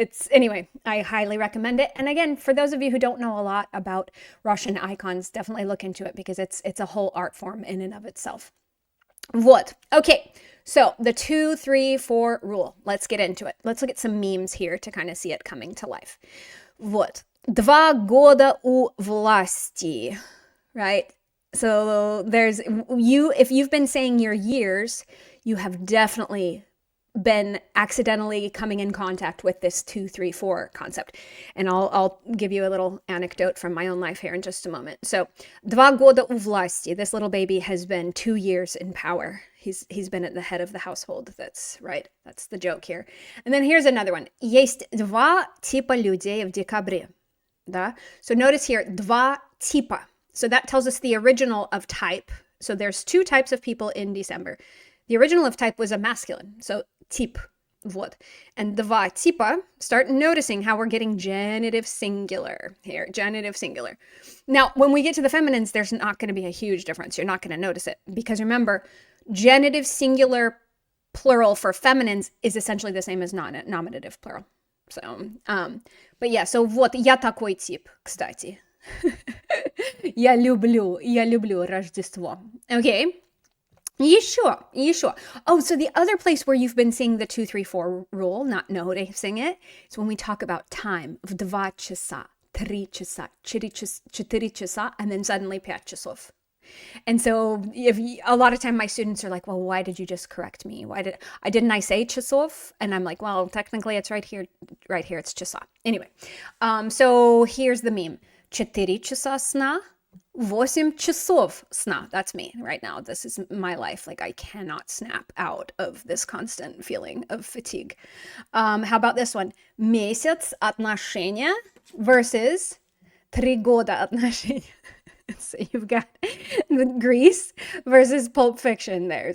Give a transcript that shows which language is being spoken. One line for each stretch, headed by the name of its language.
English: Anyway, I highly recommend it. And again, for those of you who don't know a lot about Russian icons, definitely look into it because it's a whole art form in and of itself. Вот. Okay, so the 2, 3, 4 rule. Let's get into it. Let's look at some memes here to kind of see it coming to life. Вот.
Russian: 2 года у власти, right?
English: So if you've been saying your years, you have definitely been accidentally coming in contact with this 2, 3, 4 concept. And I'll give you a little anecdote from my own life here in just a moment.
Russian: So, 2 года у власти.
English: This little baby has been 2 years in power. He's been at the head of the household. That's right. That's the joke here. And then here's another one.
Russian: Есть 2 типа людей в декабре. Да?
English: So notice here,
Russian: 2 типа.
English: So that tells us the original of type. So there's 2 types of people in December. The original of type was a masculine. So tip, вот. And
Russian: 2 типа,
English: start noticing how we're getting genitive singular here, genitive singular. Now, when we get to the feminines, there's not going to be a huge difference. You're not going to notice it because remember, genitive singular plural for feminines is essentially the same as nominative plural.
Russian: So, but yeah, so вот, я такой тип, кстати. Я люблю Рождество. Okay. Еще.
English: Oh, so the other place where you've been seeing the 2, 3, 4 rule, not noticing it, is when we talk about time.
Russian: В 2 часа, 3 часа, 4 часа,
English: and then suddenly
Russian: 5 часов.
English: And so a lot of time my students are like, well, why did you just correct me? Didn't I say часов? And I'm like, well, technically it's right here, it's часа. Anyway, so here's the meme.
Russian: 4 часа сна. 8 часов сна.
English: That's me right now. This is my life. Like I cannot snap out of this constant feeling of fatigue. How about this one?
Russian: Месяц отношения versus 3 года отношения.
English: So you've got Greece versus Pulp Fiction there.